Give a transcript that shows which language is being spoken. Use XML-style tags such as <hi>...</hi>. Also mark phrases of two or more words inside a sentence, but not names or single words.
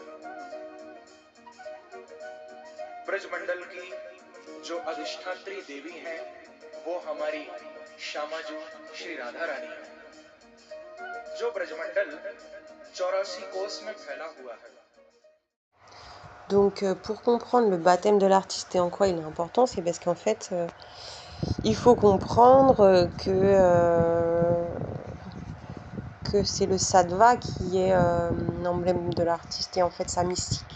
<hi>ब्रजमंडल की जो अधिष्ठात्री देवी हैं वो हमारी श्यामाजू श्री राधा रानी है, जो ब्रजमंडल 84 कोस में फैला हुआ है।</hi> <fr>Donc pour comprendre le baptême de l'artiste et en quoi il est important, c'est parce qu'en fait il faut comprendre que c'est le sattva qui est l'emblème de l'artiste et en fait sa mystique.</fr>